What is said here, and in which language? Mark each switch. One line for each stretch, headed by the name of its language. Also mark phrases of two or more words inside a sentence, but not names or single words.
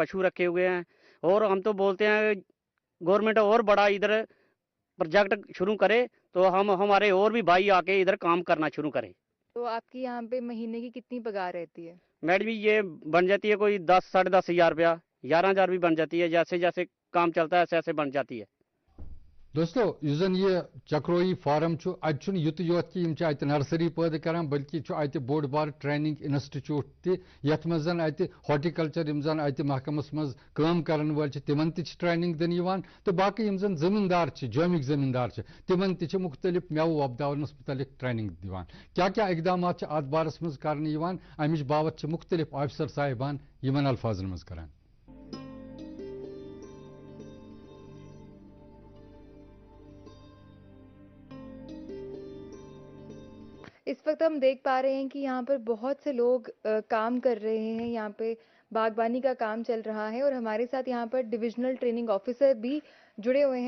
Hindi: पशु रखे हुए हैं और हम तो बोलते हैं गवर्नमेंट और बड़ा इधर प्रोजेक्ट शुरू करे तो हम हमारे और भी भाई आके इधर काम करना शुरू करें। तो आपकी यहाँ पे महीने की कितनी पगार रहती है? मैडम जी ये बन जाती है कोई 10 साढ़े 10 हज़ार रुपया, 11,000 भी बन जाती है। जैसे जैसे काम चलता है ऐसे ऐसे बन जाती है।
Kashmiri: दोस्तों युस जन ये चक्रोई फार्म अत युत योत कि अत नर्सरी पैदा करान, बल्कि अत बोड़ बार
English: training institute
Kashmiri: तथ मज हॉर्टिकल्चर जन अत महकमस मज काम करन वाल तिमन ट्रेनिंग दिन तो बाकी जन जमींदार जमिक जमींदार तिमन मुख्तलिफ मेव वपदावनस मुतलिक ट्रेनिंग दिवान। क्या क्या इकदाम अत बारस मज कर अमिच बाबत मुख्तलिफ ऑफिसर साहिबान यमन अल्फाजन मज करान।
Hindi: इस वक्त हम देख पा रहे हैं कि यहाँ पर बहुत से लोग काम कर रहे हैं। यहाँ पे बागबानी का काम चल रहा है और हमारे साथ यहाँ पर
English: divisional training officer
Hindi: भी जुड़े हुए हैं।